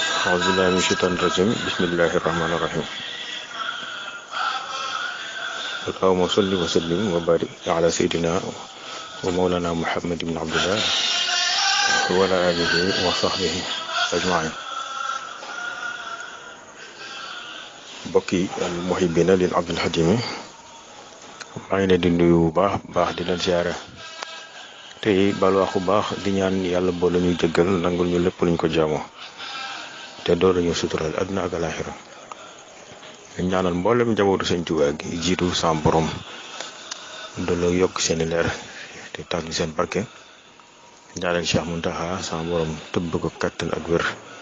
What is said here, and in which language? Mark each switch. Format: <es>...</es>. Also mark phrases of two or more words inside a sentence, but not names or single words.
<ar>أعوذ بالله من الشيطان الرجيم بسم الله الرحمن الرحيم اللهم صل وسلم وبارك على سيدنا ومولانا محمد بن عبد الله وعلى آله وصحبه أجمعين</ar> <wo>bokki</wo> <ar>المحبين</ar> <wo>lil Abdul Hadim maa ngi leen di nuyu bu baax di leen siyaare tey balu wax bu baax di ñaan yàlla boo la ñuy jëggal nangul ñu lépp luñ ko jaamoo te doo lañu sutural àdduna ak alaaxira ñaanal mboolem njabootu Sëñ Tuubaa gi jiitu sam borom doole yokk seeni leer te tax ñu seen barke ñaanal Cheikh Muntaxa sam borom tëbb ko kattan ak wér</wo>